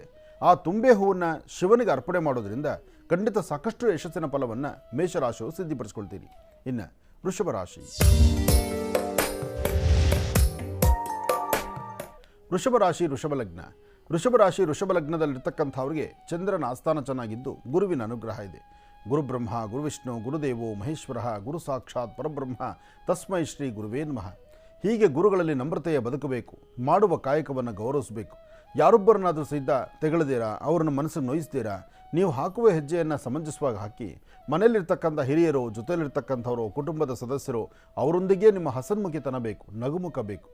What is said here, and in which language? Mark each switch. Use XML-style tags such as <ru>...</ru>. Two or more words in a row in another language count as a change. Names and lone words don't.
<kn>ಆ ತುಂಬೆ ಹೂವನ್ನು ಶಿವನಿಗೆ ಅರ್ಪಣೆ ಮಾಡೋದ್ರಿಂದ ಖಂಡಿತ ಸಾಕಷ್ಟು ಯಶಸ್ಸಿನ ಫಲವನ್ನು ಮೇಷರಾಶಿಯವರು ಸಿದ್ಧಿಪಡಿಸ್ಕೊಳ್ತೀರಿ. ಇನ್ನು ವೃಷಭ ರಾಶಿ. ವೃಷಭ ರಾಶಿ ವೃಷಭ ಲಗ್ನ. ವೃಷಭ ರಾಶಿ ವೃಷಭ ಲಗ್ನದಲ್ಲಿರ್ತಕ್ಕಂಥವ್ರಿಗೆ ಚಂದ್ರನ ಆಸ್ಥಾನ ಚೆನ್ನಾಗಿದ್ದು ಗುರುವಿನ ಅನುಗ್ರಹ ಇದೆ.</kn> <sa>ಗುರುಬ್ರಹ್ಮ ಗುರುವಿಷ್ಣು ಗುರುದೇವೋ ಮಹೇಶ್ವರ ಗುರು ಸಾಕ್ಷಾತ್ ಪರಬ್ರಹ್ಮ ತಸ್ಮೈ ಶ್ರೀ ಗುರುವೇ ನಮಃ.</sa> <kn>ಹೀಗೆ ಗುರುಗಳಲ್ಲಿ ನಮ್ರತೆಯ ಬದುಕಬೇಕು, ಮಾಡುವ ಕಾಯಕವನ್ನು ಗೌರವಿಸಬೇಕು. ಯಾರೊಬ್ಬರನ್ನಾದರೂ ಸಹಿತ ತೆಗೆಳದಿರಾ, ಅವರನ್ನು ಮನಸ್ಸಿಗೆ ನೋಯಿಸ್ತೀರಾ, ನೀವು ಹಾಕುವ ಹೆಜ್ಜೆಯನ್ನು ಸಮಂಜಸವಾಗಿ ಹಾಕಿ, ಮನೆಯಲ್ಲಿರ್ತಕ್ಕಂಥ ಹಿರಿಯರು, ಜೊತೆಯಲ್ಲಿರ್ತಕ್ಕಂಥವರು, ಕುಟುಂಬದ ಸದಸ್ಯರು ಅವರೊಂದಿಗೆ ನಿಮ್ಮ ಹಸನ್ಮುಖಿತನ ಬೇಕು, ನಗುಮುಖ ಬೇಕು.</kn>